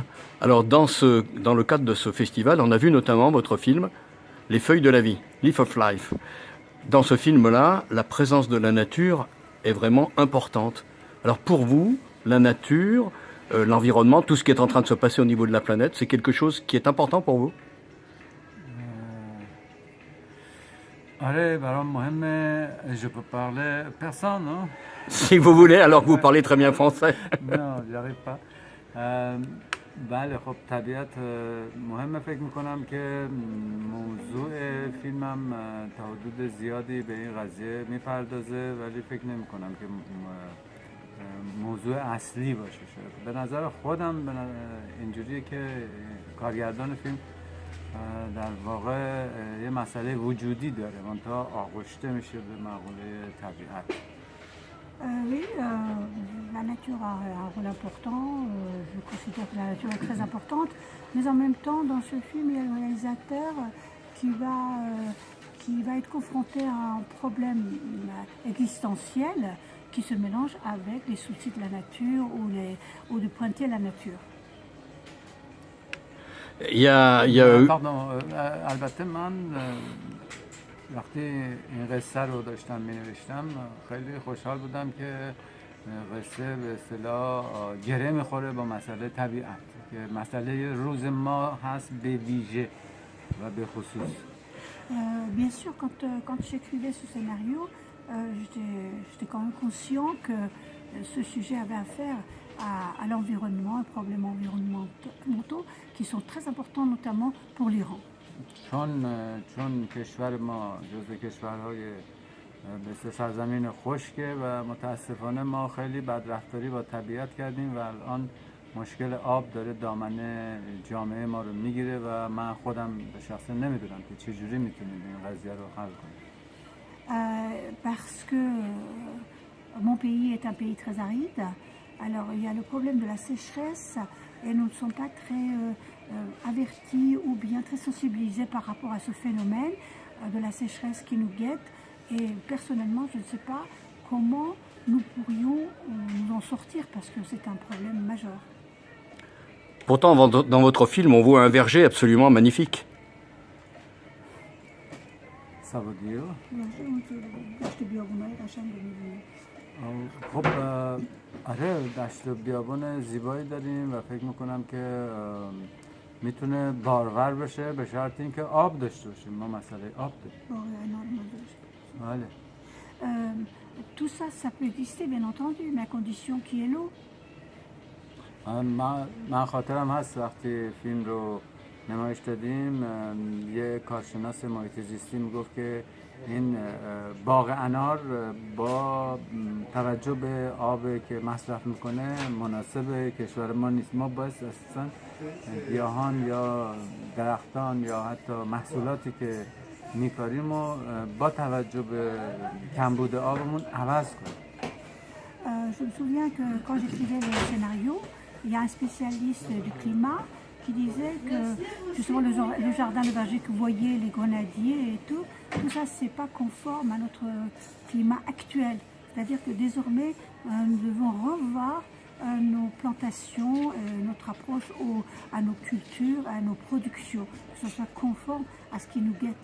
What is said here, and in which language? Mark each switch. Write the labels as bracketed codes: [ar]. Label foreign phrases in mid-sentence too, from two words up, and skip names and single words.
[fr] Alors dans le cadre de ce festival, on a vu notamment votre film Les feuilles de la vie, Leaf of Life. Dans ce film-là, la présence de la nature est vraiment importante. Alors pour vous, la nature, l'environnement, tout ce qui est en train de se passer au niveau de la planète, c'est quelque chose qui est important pour vous? [fa] آره برام مهمه. [fr] Je peux parler personne, non? Si vous voulez, alors que vous parlez très bien français. نه j'arrive pas. [fa] بله خب طبیعت مهمه. فکر میکنم که موضوع فیلمم تا حدود زیادی به این قضیه میپردازه، ولی فکر نمیکنم که موضوع اصلی باشه. شاید به نظر خودم اینجوریه که کارگردان فیلم در واقع یه مسئله وجودی داره، منتها آغشته میشه به مقوله طبیعت. [fr] Oui, la nature a un rôle important, je considère que la nature est très importante, mais en même temps, dans ce film, il y a le réalisateur qui va être confronté à un problème existentiel qui se mélange avec les soucis de la nature ou de pointer la nature. [fa] البته من وقتی این قصه رو داشتم می نوشتم خیلی خوشحال بودم که قصه به اصطلاح گره میخوره با مسئله طبیعت که مسئله روز ما هست به ویژه و به خصوص. [fr] Bien sûr, quand j'écrivais ce scénario, j'étais quand même conscient que ce sujet avait affaire à l'environnement, aux problèmes environnementaux qui sont très importants notamment pour l'Iran. [fa] چون کشور ما جزو کشورهای به سرزمین خشکه و متاسفانه ما خیلی بدرفتاری با طبیعت کردیم و الان مشکل آب داره دامنه جامعه ما رو میگیره و من خودم به شخصه نمیدونم که چجوری میتونیم این قضیه رو حل کنیم. [fr] Parce que mon pays est un pays très aride, alors il y a le problème de la sécheresse et nous ne sommes pas très avertis ou bien très sensibilisés par rapport à ce phénomène de la sécheresse qui nous guette. Et personnellement, je ne sais pas comment nous pourrions nous en sortir parce que c'est un problème majeur. Pourtant, dans votre film, on voit un verger absolument magnifique. Ça veut dire [fa] خب آره دشت و بیابان زیبایی داریم و فکر میکنم که میتونه بارور بشه به شرط اینکه آب داشته باشیم. ما مسئله آب داریم. بله. [fr] Tout ça, ça peut exister bien entendu, mais à condition qu'il y ait l'eau. [fa] من خاطرم هست وقتی فیلم رو نمایش دادیم یه کارشناس محیط زیستی میگفت که این باغ انار با توجه به آبی که مصرف میکنه مناسب کشور ما نیست. ما باید اصلا گیاهان یا درختان یا حتی محصولاتی که میکاریم و با توجه به کمبود آبمون عوض کنیم. [fr] Je me souviens que quand j'écrivais le scénario, il y a un spécialiste du climat qui disait que justement le jardin, le verger que vous voyez, les grenadiers et tout ça c'est pas conforme à notre climat actuel. C'est-à-dire que désormais nous devons revoir nos plantations, notre approche à nos cultures, à nos productions, que ce soit conforme à ce qui nous guette.